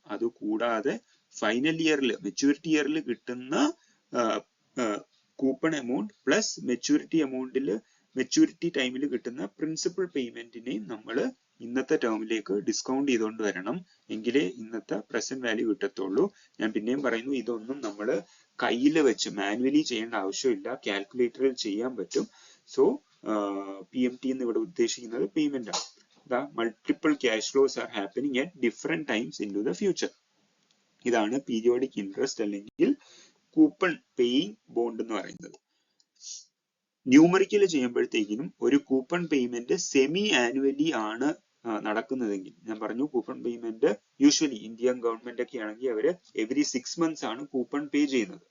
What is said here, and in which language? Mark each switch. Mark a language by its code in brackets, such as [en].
[ml] അതുകൂടാതെ ഫൈനൽ ഇയറിൽ, മെച്യൂരിറ്റി ഇയറിൽ കിട്ടുന്ന coupon amount plus maturity എമൗണ്ടിൽ, maturity ടൈമിൽ കിട്ടുന്ന പ്രിൻസിപ്പൽ പേയ്മെന്റിനെയും നമ്മൾ ഇന്നത്തെ ടേമിലേക്ക് ഡിസ്കൗണ്ട് ചെയ്തുകൊണ്ട് വരണം. എങ്കിലേ ഇന്നത്തെ പ്രസന്റ് വാല്യൂ കിട്ടത്തുള്ളൂ. ഞാൻ പിന്നെയും പറയുന്നു, ഇതൊന്നും നമ്മൾ കയ്യിൽ വെച്ച് മാനുവലി ചെയ്യേണ്ട ആവശ്യമില്ല, കാൽക്കുലേറ്ററിൽ ചെയ്യാൻ പറ്റും. സോ PMT എന്ന് ഇവിടെ ഉദ്ദേശിക്കുന്നത് പേയ്മെന്റ് ആണ്. [en] The multiple cash flows are happening at different times into the future. [ml] ഇതാണ് പീരിയോഡിക് ഇൻട്രസ്റ്റ് അല്ലെങ്കിൽ കൂപ്പൺ പേയിങ് ബോണ്ട് എന്ന് പറയുന്നത്. ന്യൂമറിക്കൽ ചെയ്യുമ്പോഴത്തേക്കിനും ഒരു കൂപ്പൺ പേയ്മെന്റ് സെമി ആനുവലി ആണ് നടക്കുന്നതെങ്കിൽ, ഞാൻ പറഞ്ഞു coupon payment usually Indian government ഒക്കെ ആണെങ്കിൽ അവര് എവറി 6 months ആണ് കൂപ്പൺ പേ ചെയ്യുന്നത്.